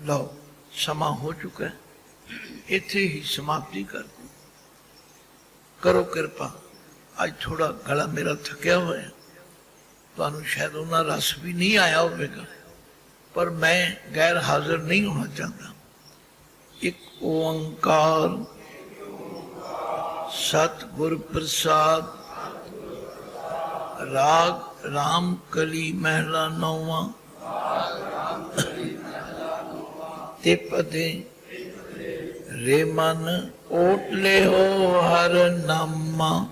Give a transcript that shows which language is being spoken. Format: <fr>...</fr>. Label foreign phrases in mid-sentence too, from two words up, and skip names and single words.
<pa>ਲਓ ਸਮਾਂ ਹੋ ਚੁੱਕਾ ਹੈ, ਇੱਥੇ ਹੀ ਸਮਾਪਤੀ ਕਰ ਦਿਓ। ਕਰੋ ਕਿਰਪਾ, ਅੱਜ ਥੋੜਾ ਗਲਾ ਮੇਰਾ ਥੱਕਿਆ ਹੋਇਆ, ਤੁਹਾਨੂੰ ਸ਼ਾਇਦ ਉਹਨਾਂ ਰਸ ਵੀ ਨਹੀਂ ਆਇਆ ਹੋਵੇਗਾ, ਪਰ ਮੈਂ ਗੈਰ ਹਾਜ਼ਰ ਨਹੀਂ ਹੋਣਾ ਚਾਹੁੰਦਾ। ਇੱਕ ਓੰਕਾਰ सतगुर प्रसाद।</pa> <hi>राग राम कली महला नौवा। ते पदे रे मन ओटले हो हर नामा।</hi>